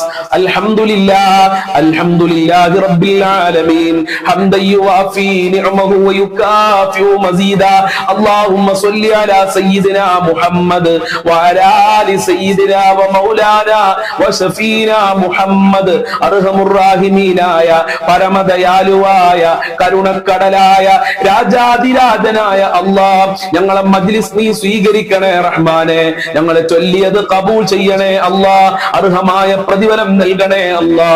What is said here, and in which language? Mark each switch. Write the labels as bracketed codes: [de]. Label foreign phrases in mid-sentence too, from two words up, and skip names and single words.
[ar] الحمد لله رب العالمين حمدا يوافي نعمه ويكافئ مزيدا. اللهم صل على سيدنا محمد وعلى آل سيدنا ومولانا وشفينا محمد. أرحم الراحمين [ml] പരമദയാലുവായ കരുണക്കടലായ രാജാതിരാജനായ അല്ലാഹ്, ഞങ്ങളെ മജ്‌ലിസ് നീ സ്വീകരിക്കണേ റഹ്മാനെ. ഞങ്ങളെ ചൊല്ലിയത് ഖബൂൽ ചെയ്യണേ അല്ലാഹ്. അർഹമായ പ്രതിഫലം നൽകണേ അല്ലാഹ്.